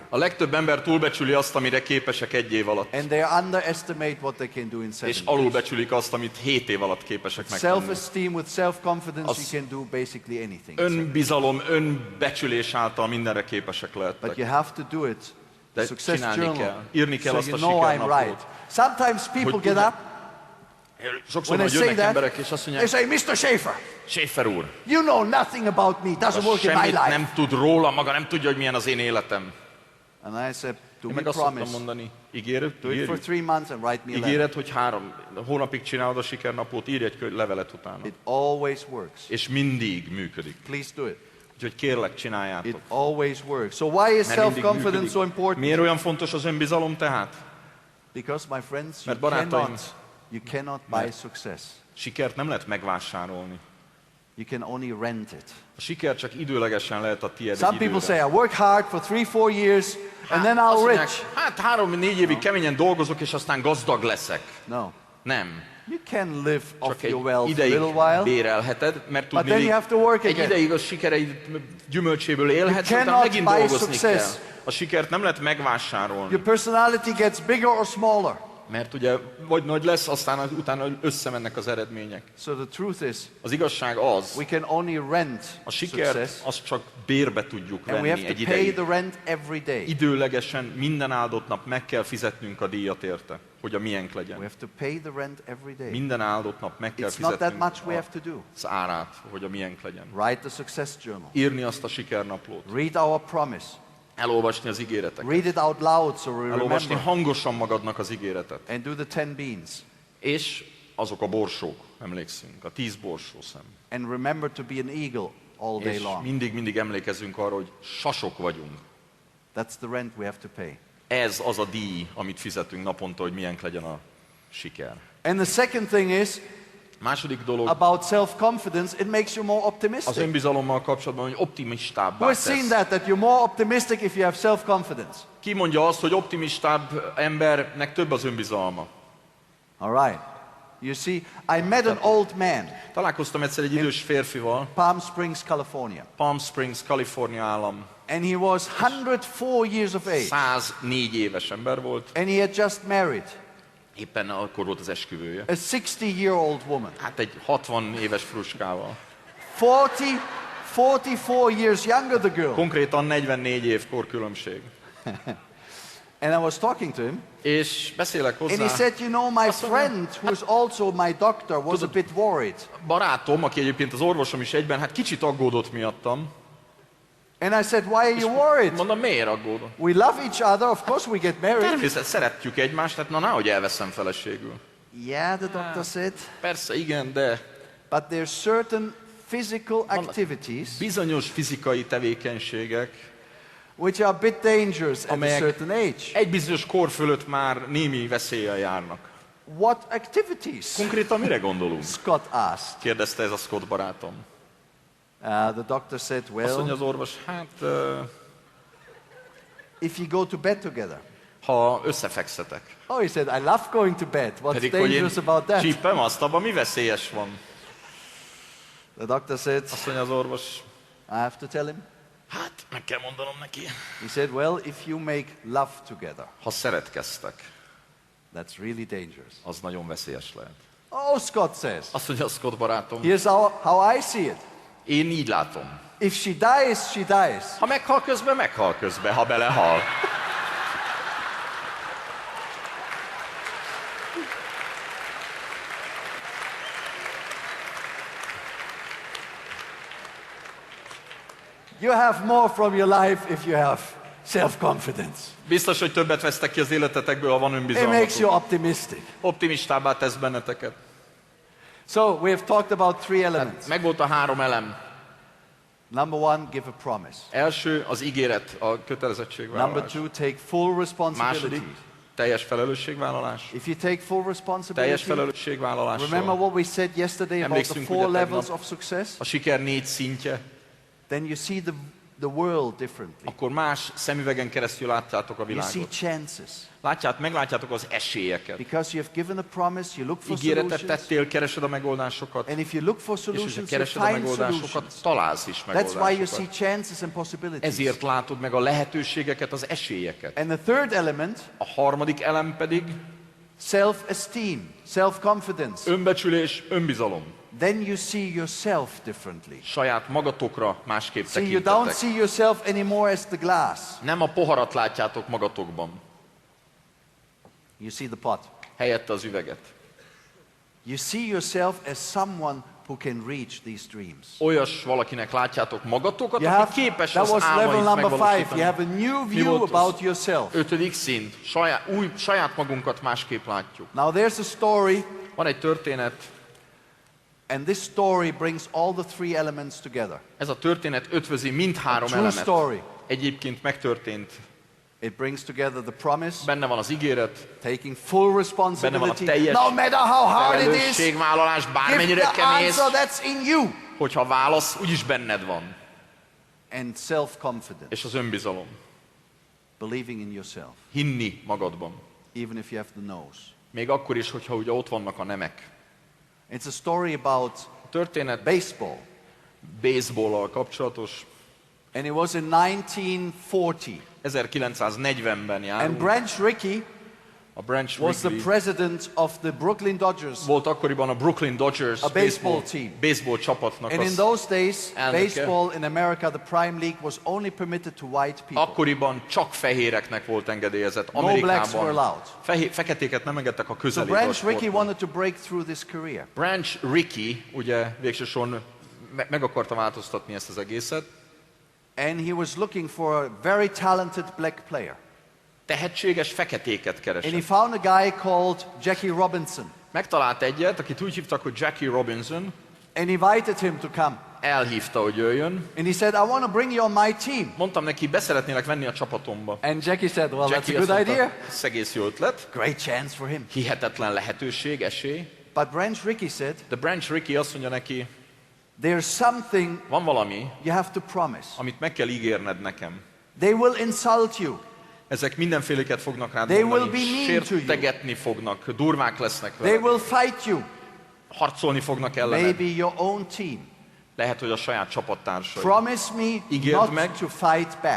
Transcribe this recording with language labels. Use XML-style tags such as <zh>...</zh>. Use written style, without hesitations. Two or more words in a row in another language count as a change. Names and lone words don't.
<hu>A legtöbb ember túlbecsüli azt, amire képesek 1 év alatt.</hu> <en>And they underestimate what they can do in 7</en> <hu>És</hu> <en>years.</en> <hu>alulbecsülik azt, amit 7 év alatt képesek megtenni.</hu> <en>Self-esteem, with self-confidence, you can do basically anything.</en> <hu>Önbizalom, önbecsülés által mindenre képesek</hu> <en>But</en> <hu>lehettek.</hu> <en>you have to do it.</en> <hu>De</hu> <en>Success</en> <hu>csinálni</hu> <en>journal.</en> <hu>kell. Írni kell</hu> <en>So</en> <hu>azt a</hu> <en>you know I'm right.</en> <hu>sikernaplót.</hu> <en>Sometimes people</en> <hu>Hogy</hu> <en>get</en> <hu>tudnak-</hu> <en>up,</en> <hu>Sokszor</hu> <en>when I</en> <hu>majd</hu> <en>say</en> <hu>jönnek</hu> <en>that,</en> <hu>emberek, és azt</hu> <en>they</en> <hu>mondják,</hu> <en>say, Mr. Schäfer,</en> <hu>Schäfer úr,</hu> <en>you know nothing about me. Doesn't work in my</en> <hu>semmit</hu> <en>life.</en> <hu>nem tud róla, maga nem tudja, hogy milyen az én életem.</hu> <en>And I said, do</en> <hu>Én</hu> <en>me</en> <hu>meg azt szoktam</hu> <en>promise.</en> <hu>mondani, ígéred,</hu> <en>Do it for</en> <hu>ígérjük,</hu> <en>3 months and write me a letter.</en> <hu>ígéred, hogy 3 hónapig csinálod a sikernaplót, írj egy levelet utána.</hu> <en>It always works.</en> <hu>És mindig működik.</hu> <en>Please do it.</en> <hu>Úgyhogy kérlek,</hu> <en>It</en> <hu>csináljátok.</hu> <en>always works. So why is</en> <hu>Mert mindig</hu> <en>self-confidence</en> <hu>működik.</hu> <en>so important?</en> <hu>Miért olyan fontos az önbizalom tehát?</hu> <en>Because, my friends,</en> <hu>Mert barátaim,</hu> <en>you cannot buy success.</en> <hu>Sikert nem lehet megvásárolni.</hu> <en>You can only rent it.</en> <hu>A siker csak időlegesen lehet a tiéd</hu> <en>Some</en> <hu>egy</hu> <en>people say,</en> <hu>időre.</hu> <en>I work hard for 3-4 years and then</en> <hu>Azt</hu> <en>I'll</en> <hu>mondják,</hu> <en>rich.</en> <hu>hát 3-4 évig keményen dolgozok, és aztán gazdag leszek.</hu> <en>No.</en> <hu>Nem.</hu> <en>You can live off</en> <hu>Csak egy</hu> <en>your wealth a</en> <hu>ideig</hu> <en>little while.</en> <hu>bérelheted, mert</hu> <en>But then you have to work</en> <hu>egy</hu> <en>again.</en> <hu>ideig a sikereid gyümölcséből élhetsz,</hu> <en>You</en> <hu>utána</hu> <en>cannot</en> <hu>megint</hu> <en>buy</en> <hu>dolgozni</hu> <en>success.</en> <hu>kell. A sikert nem lehet megvásárolni,</hu> <en>Your personality gets bigger or smaller.</en> <hu>mert ugye vagy nagy lesz, aztán utána összemennek az eredmények.</hu> <en>So the truth is,</en> <hu>Az igazság az,</hu> <en>we can only rent</en> <hu>a sikert</hu> <en>success,</en> <hu>azt csak bérbe tudjuk</hu> <en>and we</en> <hu>venni</hu> <en>have</en> <hu>egy</hu> <en>to pay</en> <hu>ideig.</hu> <en>the rent every day.</en> <hu>Időlegesen minden áldott nap meg kell fizetnünk a díjat érte, hogy a miénk</hu> <en>We</en> <hu>legyen.</hu> <en>have to pay the rent every day.</en> <hu>Minden áldott nap meg kell</hu> <en>It's not that</en> <hu>fizetnünk</hu> <en>much we have to do.</en> <hu>az árát, hogy a miénk legyen.</hu> <en>Write the success journal.</en> <hu>Írni azt a sikernaplót,</hu> <en>Read our promise.</en> <hu>elolvasni az ígéreteket,</hu> <en>Read it out loud so we</en> <hu>elolvasni</hu> <en>remember.</en> <hu>hangosan magadnak az ígéretet.</hu> <en>And do the 10 beans.</en> <hu>És azok a borsók, emlékszünk, a 10 borsószem.</hu> <en>And remember to be an eagle all day</en> <hu>És</hu> <en>long.</en> <hu>mindig emlékezzünk arra, hogy sasok vagyunk.</hu> <en>That's the rent we have to pay.</en> <hu>Ez az a díj, amit fizetünk naponta, hogy milyen legyen a siker.</hu> <en>And the second thing is,</en> <hu>Második dolog,</hu> <en>about self-confidence, it makes you more</en> <hu>az</hu> <en>optimistic.</en> <hu>önbizalommal kapcsolatban, hogy optimistábbá</hu> <en>We've seen</en> <hu>tesz.</hu> <en>that you're more optimistic if you have self-confidence.</en> <hu>Ki mondja azt, hogy optimistább embernek több az önbizalma?</hu> <en>All right. You see, I met an old man,</en> <hu>Találkoztam egyszer egy idős férfival,</hu> <en>Palm Springs, California.</en> <hu>Palm Springs, Kalifornia állam.</hu> <en>And he was 104 years of age.</en> <hu>104 éves ember volt,</hu> <en>And he had just married</en> <hu>éppen akkor volt az esküvője.</hu> <en>a 60-year-old woman.</en> <hu>Hát egy 60 éves fruskával.</hu> <en>44 years younger, the girl.</en> <hu>Konkrétan 44 év korkülönbség.</hu> <en>And I was talking to him,</en> <hu>És beszélek</hu> <en>and he</en> <hu>hozzá.</hu> <en>said, you know, my friend, who is also my doctor, was a bit worried.</en> <hu>Barátom, aki egyébként az orvosom is egyben, hát kicsit aggódott miattam.</hu> <en>And I said, why are you worried?</en> <hu>Mondom, miért aggódott?</hu> <en>We love each other, of course we get married.</en> <hu>Természetesen szeretjük egymást, tehát na nehogy elveszem feleségül.</hu> <en>Yeah, the doctor said,</en> <hu>Persze, igen, de</hu> <en>but there's certain physical activities</en> <hu>bizonyos fizikai tevékenységek,</hu> <en>which are a bit dangerous at a</en> <hu>amelyek</hu> <en>certain age.</en> <hu>egy bizonyos kor fölött már némi veszéllyel járnak.</hu> <en>What activities?</en> <hu>Konkrétan mire gondolunk?</hu> <en>Scott asked.</en> <hu>Kérdezte ez a Scott barátom.</hu> <en>The doctor said,</en> <hu>Azt mondja</hu> <en>well,</en> <hu>az orvos, hát</hu> <en>if you go to bed together.</en> <hu>ha összefekszetek.</hu> <en>Oh, he said, I love going to bed. What's</en> <hu>Pedig, hogy én</hu> <en>dangerous about that?</en> <hu>csípem azt, abban mi veszélyes van?</hu> <en>The doctor said,</en> <hu>Azt mondja az orvos,</hu> <en>I have to tell him.</en> <hu>hát meg kell mondanom neki.</hu> <en>He said, well, if you make love together,</en> <hu>Ha szeretkeztek,</hu> <en>that's really dangerous.</en> <hu>az nagyon veszélyes lehet.</hu> <en>Oh, Scott says,</en> <hu>Azt mondja a Scott barátom,</hu> <en>here's how I see it.</en> <hu>én így látom.</hu> <en>If she dies, she dies.</en> <hu>Ha meghal közben, ha belehal.</hu> <en>You have more from your life if you have self-confidence.</en> <hu>Biztos, hogy többet vesztek ki az életetekből, ha van</hu> <en>It makes you</en> <hu>önbizalmatok.</hu> <en>optimistic.</en> <hu>Optimistábbá tesz benneteket.</hu> <en>So we have talked about 3 elements.</en> <hu>Megvolt a 3 elem.</hu> <en>Number 1, give a promise.</en> <hu>Első, az ígéret, a</hu> <en>Number</en> <hu>kötelezettségvállalás.</hu> <en>2, take full responsibility.</en> <hu>Második, teljes felelősségvállalás.</hu> <en>If you take full</en> <hu>Teljes</hu> <en>responsibility,</en> <hu>felelősségvállalással.</hu> <en>remember what we said yesterday about the</en> <hu>Emlékszünk,</hu> <en>4</en> <hu>ugye,</hu> <en>levels</en> <hu>tegnap</hu> <en>of success?</en> <hu>a siker 4 szintje.</hu> <en>Then you see the world differently.</en> <hu>akkor más szemüvegen keresztül látjátok a</hu> <en>You see</en> <hu>világot.</hu> <en>chances.</en> <hu>Meglátjátok az esélyeket.</hu> <en>Because you have given a promise, you look for</en> <hu>Ígéretet</hu> <en>solutions.</en> <hu>tettél, keresed a megoldásokat,</hu> <en>And if you look for</en> <hu>és hogyha</hu> <en>solutions, you</en> <hu>keresed a</hu> <en>find</en> <hu>megoldásokat,</hu> <en>solutions.</en> <hu>találsz is</hu> <en>That's why you see</en> <hu>megoldásokat.</hu> <en>chances and possibilities.</en> <hu>Ezért látod meg a lehetőségeket, az esélyeket.</hu> <en>And the third element,</en> <hu>A harmadik elem pedig</hu> <en>self-esteem, self-confidence.</en> <hu>önbecsülés, önbizalom.</hu> <en>Then you see yourself differently.</en> <hu>Saját magatokra másképp</hu> <en>See, you don't</en> <hu>tekintetek.</hu> <en>see yourself anymore as the glass.</en> <hu>Nem a poharat látjátok magatokban,</hu> <en>You see the pot.</en> <hu>helyette az üveget.</hu> <en>You see yourself as someone who can reach these dreams.</en> <hu>Olyas valakinek látjátok magatokat,</hu> <en>You have,</en> <hu>aki képes</hu> <en>that</en> <hu>az</hu> <en>was level</en> <hu>álmait</hu> <en>number 5.</en> <hu>megvalósítani.</hu> <en>You have a new</en> <hu>Mi</hu> <en>view</en> <hu>volt az?</hu> <en>about yourself.</en> <hu>5. szint. Saját magunkat másképp látjuk.</hu> <en>Now there's a story,</en> <hu>Van egy történet,</hu> <en>and this story brings all the three elements together.</en> <hu>ez a történet ötvözi mindhárom</hu> <en>True</en> <hu>elemet.</hu> <en>story.</en> <hu>Egyébként megtörtént.</hu> <en>It brings together the promise,</en> <hu>Benne van az ígéret,</hu> <en>taking full responsibility,</en> <hu>benne van a teljes</hu> <en>no matter how hard it is.</en> <hu>felelősségvállalás,</hu> <en>Give</en> <hu>bármennyire</hu> <en>the</en> <hu>kemész,</hu> <en>answer that's in you.</en> <hu>hogyha válasz, úgyis benned van.</hu> <en>And self-confidence,</en> <hu>És az önbizalom.</hu> <en>believing in yourself,</en> <hu>Hinni magadban.</hu> <en>even if you have the no's.</en> <hu>Még akkor is, hogyha ugye ott vannak a nemek.</hu> <en>It's a story about</en> <hu>A történet</hu> <en>baseball,</en> <hu>baseball-al kapcsolatos.</hu> <en>and it was in 1940.</en> <hu>1940-ben</hu> <en>And</en> <hu>járunk.</hu> <en>Branch Rickey</en> <hu>A Branch</hu> <en>was the</en> <hu>Rickey</hu> <en>president of the Brooklyn Dodgers.</en> <hu>volt akkoriban a Brooklyn Dodgers</hu> <en>A baseball team.</en> <hu>baseball csapatnak</hu> <en>And in</en> <hu>az.</hu> <en>those days,</en> <hu>elnöke.</hu> <en>baseball in America, the prime league, was only permitted to white people.</en> <hu>Akkoriban csak fehéreknek volt engedélyezett.</hu> <en>No blacks were</en> <hu>Amerikában</hu> <en>allowed.</en> <hu>feketéket nem engedtek a</hu> <en>So</en> <hu>közeli</hu> <en>Branch Rickey</en> <hu>sportban.</hu> <en>wanted to break through this career.</en> <hu>Branch Rickey ugye végsősorban meg akarta változtatni ezt az egészet.</hu> <en>And he was looking for a very talented black player.</en> <hu>Tehetséges feketéket</hu> <en>And</en> <hu>keresett.</hu> <en>he found a guy called Jackie Robinson.</en> <hu>Megtalált egyet, akit úgy hívtak, hogy Jackie Robinson,</hu> <en>And invited him to come.</en> <hu>elhívta, hogy jöjjön.</hu> <en>And he said, I want to bring you on my team.</en> <hu>Mondtam neki, beszeretnélek venni a csapatomba.</hu> <en>And Jackie said, well,</en> <hu>Jackie</hu> <en>that's a</en> <hu>azt</hu> <en>good</en> <hu>mondta,</hu> <en>idea.</en> <hu>ez egész jó ötlet,</hu> <en>Great chance for him.</en> <hu>hihetetlen lehetőség, esély.</hu> <en>But Branch Rickey said,</en> <hu>De Branch Rickey azt mondja neki,</hu> <en>there's something</en> <hu>van valami,</hu> <en>you have to promise.</en> <hu>amit meg kell ígérned nekem.</hu> <en>They will insult you.</en> <hu>Ezek mindenféléket fognak rád</hu> <en>They</en> <hu>mondani,</hu> <en>will be mean to you.</en> <hu>sértegetni fognak, durvák lesznek</hu> <en>They</en> <hu>veled,</hu> <en>will fight you.</en> <hu>harcolni fognak ellened.</hu> <en>Maybe your own team.</en> <hu>Lehet, hogy a saját csapattársai.</hu> <en>Promise me</en> <hu>Ígérd</hu> <en>not</en> <hu>meg.</hu> <en>to fight back.</en>